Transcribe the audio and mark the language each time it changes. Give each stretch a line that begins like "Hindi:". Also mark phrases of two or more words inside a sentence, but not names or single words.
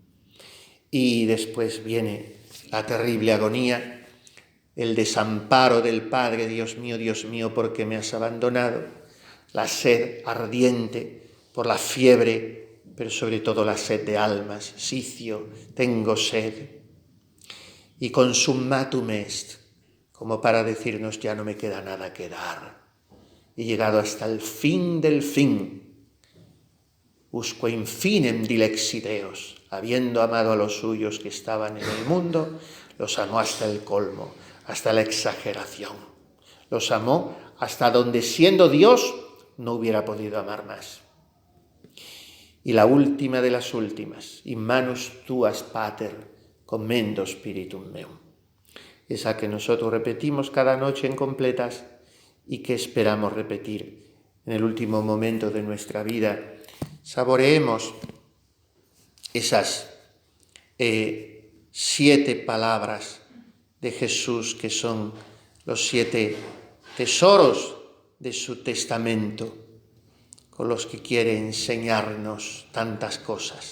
Spanish: Y después viene la terrible agonía, el desamparo del Padre, Dios mío, ¿por qué me has abandonado? La sed ardiente por la fiebre pero sobre todo la sed de almas. Sicio, tengo sed. Y
Latin: consummatum est,
Spanish: como para decirnos ya no me queda nada que dar. He llegado hasta el fin del fin.
Latin: Usque infinem dilexit Deus,
Spanish: habiendo amado a los suyos que estaban en el mundo, los amó hasta el colmo, hasta la exageración. Los amó hasta donde, siendo Dios, no hubiera podido amar más. Y la última de las últimas,
Latin: in manus tuas, Pater, commendo spiritum meum.
Spanish: Esa que nosotros repetimos cada noche en completas y que esperamos repetir en el último momento de nuestra vida. Saboreemos esas 7 palabras de Jesús, que son los 7 tesoros de su testamento, con los que quiere enseñarnos tantas cosas.